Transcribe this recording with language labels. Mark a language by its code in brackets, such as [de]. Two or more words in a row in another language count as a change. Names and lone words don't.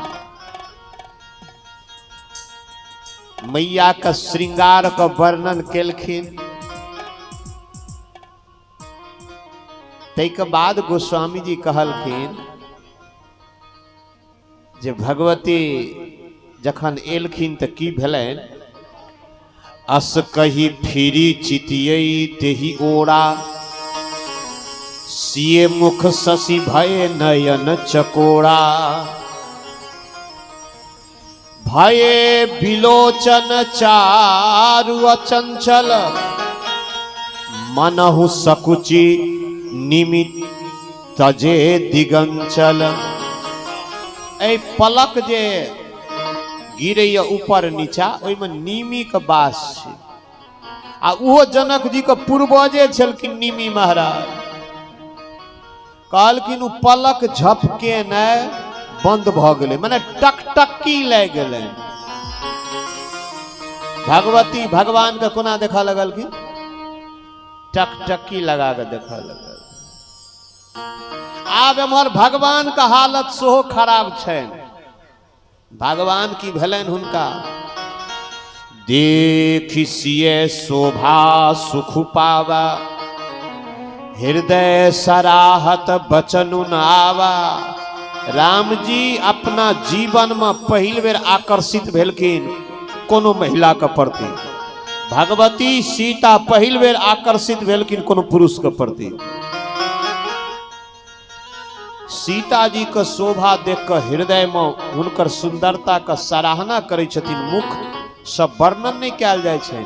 [mai] मैया का श्रृंगार का वर्णन केलखिन। तैके बाद गोस्वामी जी कहलखिन जे भगवती जखन एलखिन तऽ की भेलनि? [awa] अस कही फिरी चितियई तेहि ओरा, सिए मुख शशि भय नयन चकोरा। भये बिलोचन चारु अचंचल, मनहु सकुचि निमित तजे दिगंचल। [mai] ए पलक जे गिरैया ऊपर नीचा, ओइमे नीमी के बास छै। आ उहो जनक जी के पूर्वजे छलखिन नीमी महाराज। कहलखिन उ पलक झपके न बंद भ गेलै, माने टकटकी लग गेलै। भगवती भगवान के कोना देखा लगलखिन? टकटकी लगा के देखा लगल। आब एम्हर भगवान का हालत सेहो खराब छनि। भगवान की भेलनि हुनका? [awa] देखि सिए शोभा सुख पावा, हृदय सराहत बचनु न आवा। [mai] राम जी अपना जीवन में पहिल बेर आकर्षित भेलखिन कोनो महिला के प्रति। भगवती सीता पहिल बेर आकर्षित भेलखिन कोनो पुरुष के प्रति। सीता जी के शोभा देख कर हृदय में हुनकर सुंदरता का सराहना करे छथिन, मुख सब वर्णन नहीं कैल जाय छै।